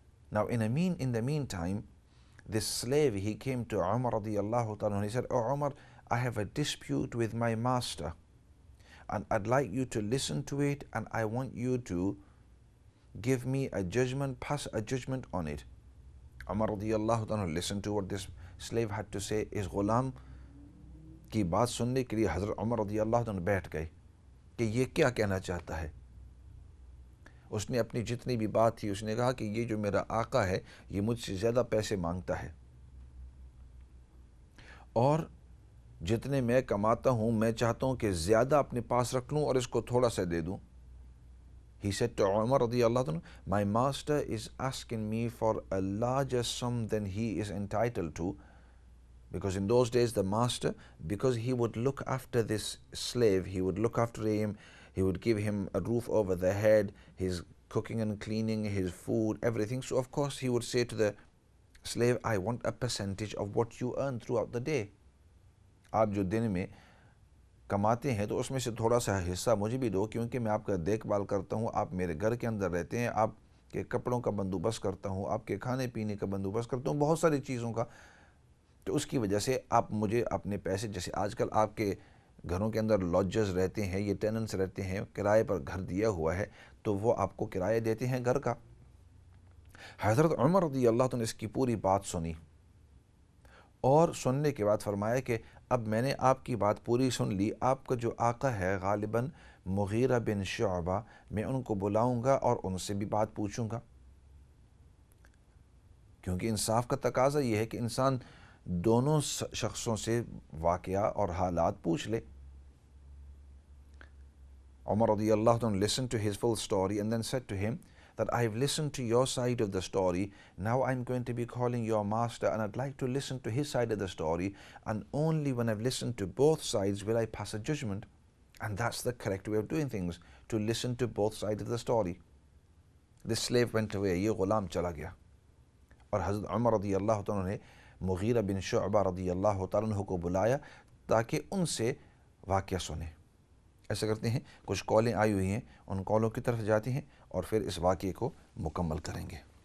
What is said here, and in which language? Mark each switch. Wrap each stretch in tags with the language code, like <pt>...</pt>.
<en>Now in the meantime, this slave, he came to Umar radiallahu ta'ala and he said, "Oh Umar, I have a dispute with my master, and I'd like you to listen to it, and I want you to give me a judgment, pass a judgment on it." Umar radiallahu ta'ala listened to what this slave had to say.</en> <ur>Is ghulam کی بات سننے کے لیے حضرت عمر رضی اللہ عنہ بیٹھ گئے کہ یہ کیا کہنا چاہتا ہے. اس نے اپنی جتنی بھی بات تھی اس نے کہا کہ یہ جو میرا آقا ہے یہ مجھ سے زیادہ پیسے مانگتا ہے، اور جتنے میں کماتا ہوں میں چاہتا ہوں کہ زیادہ اپنے پاس رکھ لوں اور اس کو تھوڑا سا دے دوں.</ur> <en>He said to Umar رضی اللہ عنہ, "My master is asking me for a larger sum than he is entitled to." Because in those days the master, because he would look after this slave, he would look after him, he would give him a roof over the head, his cooking and cleaning, his food, everything. So of course he would say to the slave, "I want a percentage of what you earn throughout the day."</en> <ur>آپ جو دن میں کماتے ہیں تو اس میں سے تھوڑا سا حصہ مجھے بھی دو، کیونکہ میں آپ کا دیکھ بھال کرتا ہوں، آپ میرے گھر کے اندر رہتے ہیں، آپ کے کپڑوں کا بندوبست کرتا ہوں، آپ کے کھانے پینے کا بندوبست کرتا ہوں، بہت ساری چیزوں کا. تو اس کی وجہ سے آپ مجھے اپنے پیسے، جیسے آج کل آپ کے گھروں کے اندر لاڈجرز رہتے ہیں، یہ ٹیننٹس رہتے ہیں، کرائے پر گھر دیا ہوا ہے تو وہ آپ کو کرایہ دیتے ہیں گھر کا. حضرت عمر رضی اللہ عنہ نے اس کی پوری بات سنی، اور سننے کے بعد فرمایا کہ اب میں نے آپ کی بات پوری سن لی، آپ کا جو آقا ہے غالباً مغیرہ بن شعبہ، میں ان کو بلاؤں گا اور ان سے بھی بات پوچھوں گا، کیونکہ انصاف کا تقاضا یہ ہے کہ انسان دونوں شخصوں سے واقعہ اور حالات پوچھ لے.</ur> <en>Umar radiallahu anhu listened to his full story and then said to him that I have listened to your side of the story, now I'm going to be calling your master and I'd like to listen to his side of the story, and only when I've listened to both sides will I pass a judgment. And that's the correct way of doing things, to listen to both sides of the story. This slave went away,</en> <ur>یہ غلام چلا گیا، اور حضرت عمر رضی اللہ عنہ نے مغیرہ بن شعبہ رضی اللہ تعالیٰ عنہ کو بلایا تاکہ ان سے واقعہ سنے. ایسا کرتے ہیں، کچھ کالیں آئی ہوئی ہیں، ان کالوں کی طرف جاتے ہیں اور پھر اس واقعے کو مکمل کریں گے.</ur>